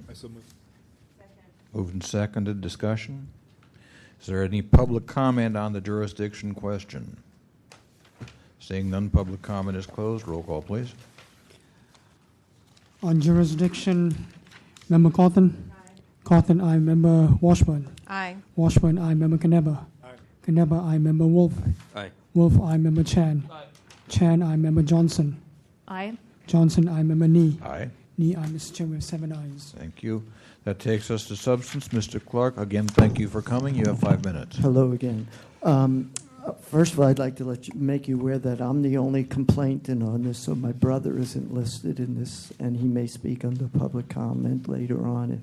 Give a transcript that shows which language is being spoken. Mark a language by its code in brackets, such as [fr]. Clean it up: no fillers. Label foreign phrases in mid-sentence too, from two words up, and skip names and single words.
[en] I so move. Moved and seconded. Discussion? Is there any public comment on the jurisdiction question? Seeing none, public comment is closed. Roll call, please. On jurisdiction, Member Cawthon. Aye. Cawthon, aye. Member Washburn. Aye. Washburn, aye. Member Knebber. Aye. Knebber, aye. Member Wolf. Aye. Wolf, aye. Member Chan. Aye. Chan, aye. Member Johnson. Aye. Johnson, aye. Member Nee. Aye. Ni aye, Mr. Chair, we have 7 ayes. Thank you. That takes us to substance. Mr. Clark, again, thank you for coming. You have 5 minutes. Hello again. First of all, I'd like to make you aware that I'm the only complainant on this, so my brother isn't listed in this, and he may speak under public comment later on.